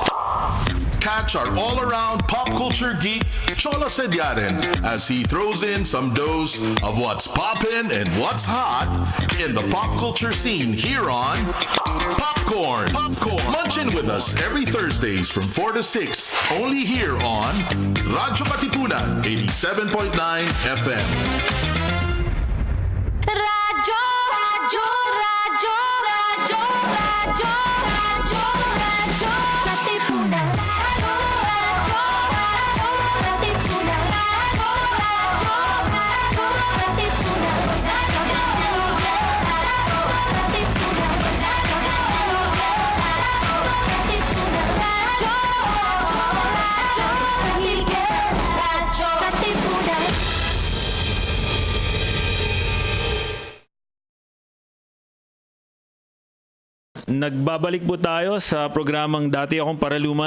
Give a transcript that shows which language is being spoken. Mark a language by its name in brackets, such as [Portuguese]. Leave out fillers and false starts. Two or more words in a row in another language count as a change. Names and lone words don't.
[English] Catch our all-around pop culture geek, Cholo Sediaren, as he throws in some dose of what's poppin' and what's hot in the pop culture scene here on Popcorn. Munchin' with us every Thursdays from 4 to 6, only here on Radyo Katipunan 87.9 FM. [Filipino] Radyo, radyo, radyo, radyo, radyo, radyo, radyo, Katipunan. Radyo, radyo, radyo, Katipunan. Radyo, radyo, radyo, Katipunan. Radyo, radyo, Katipunan. Radyo, Katipunan. Nagbabalik po tayo sa programang Dati Akong Paraluman.